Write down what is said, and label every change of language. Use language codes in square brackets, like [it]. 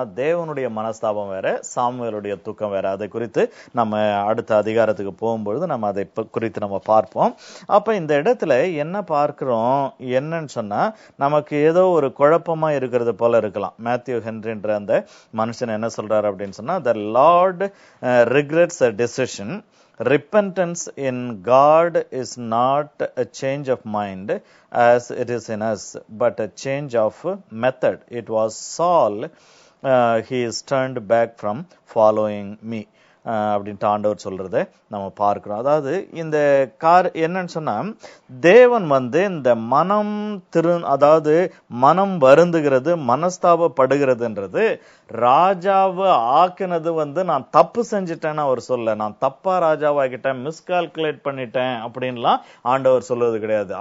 [ta] ஆனா தேவனுடைய மனஸ்தாபம் வேற, சாமுவேலுடைய துக்கம் வேற. அதை குறித்து நம்ம அடுத்த அதிகாரத்துக்கு போகும்பொழுது நம்ம அதை குறித்து நம்ம பார்ப்போம். அப்ப இந்த இடத்துல என்ன பார்க்கிறோம் என்னன்னு சொன்னா, நமக்கு ஏதோ ஒரு குழப்பமா இருக்கிறது போல இருக்கலாம். மேத்யூ ஹென்ரின்ற அந்த மனுஷன் என்ன சொல்றாரு அப்படின்னு சொன்னா, [en] the Lord regrets a decision. Repentance in God is not a change of mind as it is in us, but a change of method. It was Saul, he is turned back from following me [ta] அப்படின்ட்டு ஆண்டவர் சொல்றதை நம்ம பார்க்கிறோம். அதாவது இந்த என்னன்னு சொன்னா, தேவன் இந்த மனம் அதாவது மனம் வருந்துகிறது, மனஸ்தாபப்படுகிறதுன்றது ராஜாவை ஆக்கினது நான் தப்பு செஞ்சிட்டேன்னு அவர் சொல்ல, நான் தப்பா ராஜாவாகிட்டேன், மிஸ்கால்குலேட் பண்ணிட்டேன் அப்படின்லாம் ஆண்டவர் சொல்வது கிடையாது.